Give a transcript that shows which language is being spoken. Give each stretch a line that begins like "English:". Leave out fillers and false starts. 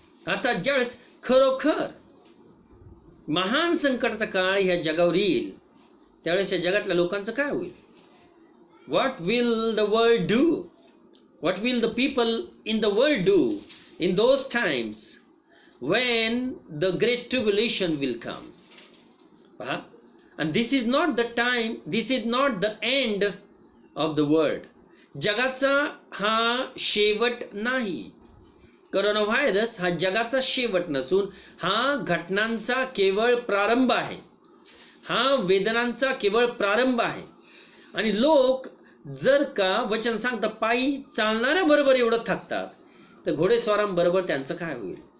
Marathi: आता ज्यावेळेस खरोखर महान संकटाचा काळ ह्या जगावर येईल, त्यावेळेस या जगातल्या लोकांचं काय होईल?
English: What will the world do? What will the people in the world do in those times when the great tribulation will come? And this is not the time, this is not the end of the world.
Marathi: जगाचा हा शेवट नाही. Corona virus हा जगाचा शेवट नसून हा घटनांचा केवळ प्रारंभ आहे, हा वेदनांचा केवळ प्रारंभ आहे. आणि लोक जर का वचन सांगतं पायी चालणाऱ्या बरोबर एवढं थकतात, तर घोडेस्वारांबरोबर त्यांचं काय होईल?